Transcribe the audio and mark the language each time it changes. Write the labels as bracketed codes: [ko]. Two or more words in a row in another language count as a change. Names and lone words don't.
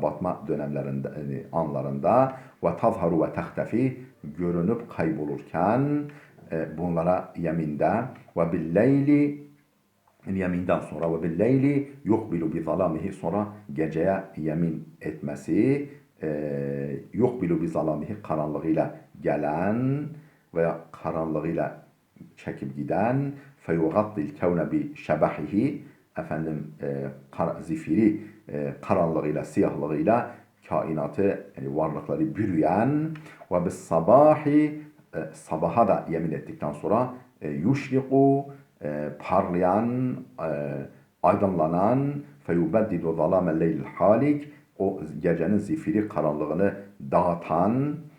[tr] batma dönemlerinde, yani anlarında, [ar] وتظهر وتختفي, [tr] görünüp kaybolurken bunlara yeminde, [ar] وبالليل, [tr] yeminden sonra [ar] وبالليل يقبل بظلامه, [tr] sonra geceye yemin etmesi, [ar] يقبل بظلامه, [tr] karanlığıyla gelen veya karanlığıyla çekip giden [ar] فيغطي الكون بسواده [tr] efendim zifiri karanlığıyla siyahlığıyla kainatı yani varlıkları bürüyen [ar] وبالصباح [tr] sabaha da yemin ettikten sonra yuşriku parlayan aydınlanan [ar] فيبدد ظلام الليل الحالك [tr] o gecenin zifiri karanlığını dağıtan